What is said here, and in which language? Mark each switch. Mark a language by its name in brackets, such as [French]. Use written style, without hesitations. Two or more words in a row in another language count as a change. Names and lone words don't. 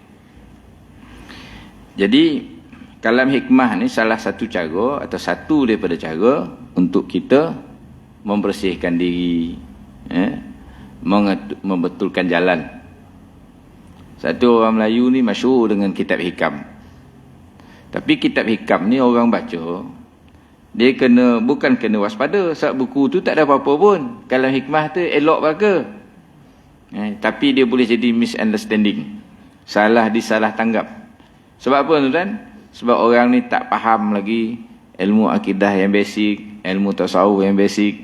[Malay] Jadi kalam hikmah ni salah satu cara atau satu daripada cara untuk kita membersihkan diri, membetulkan jalan. Satu orang Melayu ni masyhur dengan kitab hikam. Tapi kitab hikam ni orang baca, dia bukan kena waspada sebab buku tu tak ada apa-apa pun. Kalau hikmah tu elok baca. Tapi dia boleh jadi misunderstanding. Disalah tanggap. Sebab apa tuan? Sebab orang ni tak faham lagi ilmu akidah yang basic, ilmu tasawuf yang basic.